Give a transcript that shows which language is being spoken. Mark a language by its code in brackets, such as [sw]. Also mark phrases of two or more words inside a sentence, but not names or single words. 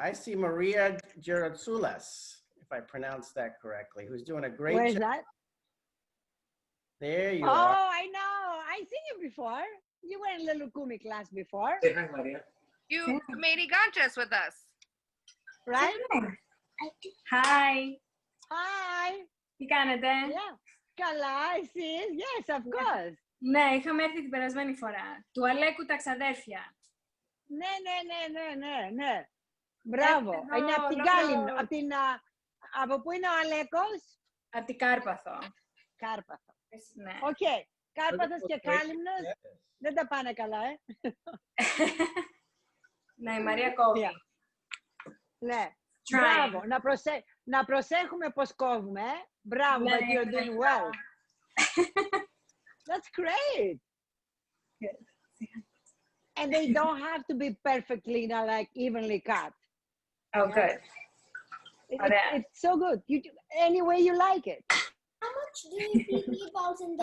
[en] I see Maria XYLAS, if I pronounced that correctly, who's doing a great Where's job. that? There you Oh, are. I know. I've seen you before. You were in the Loukoumi class before, you made Ganges with us. right? Hi. Hi. [el] Τι κάνετε? Yeah. Καλά, εσείς? [en] Yes, of course. [el] Ναι, είχαμε έρθει την περασμένη φορά. Του Αλέκου τα ξαδέρφια. Ναι. Μπράβο. Είναι από την Κάλυμνο. Από πού είναι ο Αλέκος? Από την Κάρπαθο. Κάρπαθο. Ναι. Οκ. Κάρπαθος και Κάλυμνος δεν τα πάνε καλά, Ναι, η Μαρία κόβει. Ναι. Μπράβο. Να προσέχουμε πώς κόβουμε, Μπράβο, [en] but you're doing well. That's great. And they don't have to be perfectly, you know, like evenly cut. Oh, good. It's so good. You do any way you like it. How much do you feed meatballs in the